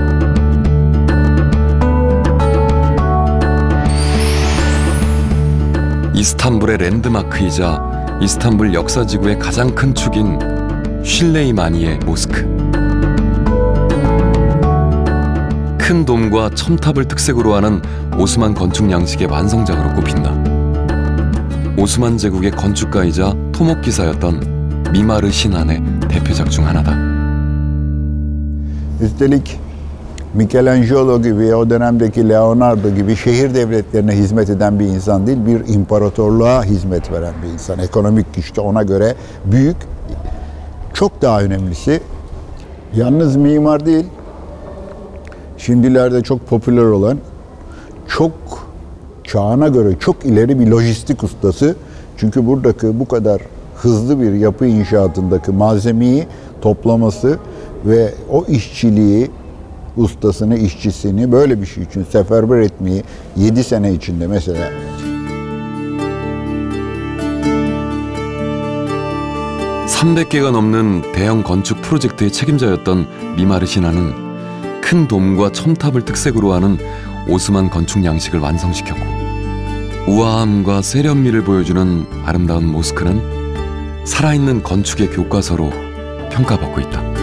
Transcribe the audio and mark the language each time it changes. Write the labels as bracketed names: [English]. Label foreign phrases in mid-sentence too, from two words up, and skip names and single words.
[Korean] 이스탄불의 랜드마크이자 이스탄불 역사지구의 가장 큰 축인 쉴레이마니에 모스크. 큰 돔과 첨탑을 특색으로 하는 오스만 건축 양식의 완성작으로 꼽힌다. 오스만 제국의 건축가이자 토목기사였던 미마르 신안의 대표작 중 하나다. [Turkish] Üstelik Michelangelo gibi, o dönemdeki Leonardo gibi şehir devletlerine hizmet eden bir insan değil, bir imparatorluğa hizmet veren bir insan. Ekonomik güçte ona göre büyük, çok daha önemlisi. Yalnız mimar değil, şimdilerde çok popüler olan, çok çağına göre çok ileri bir lojistik ustası. Çünkü buradaki bu kadar hızlı bir yapı inşaatındaki malzemeyi toplaması ve o işçiliği, ustasını, işçisini böyle bir şey için seferber etmeyi 7 sene içinde mesela. [Korean] (300개가) 넘는 대형 건축 프로젝트의 책임자였던 미마르 신안은 큰 돔과 첨탑을 특색으로 하는 오스만 건축 양식을 완성시켰고 우아함과 세련미를 보여주는 아름다운 모스크는 살아있는 건축의 교과서로 평가받고 있다.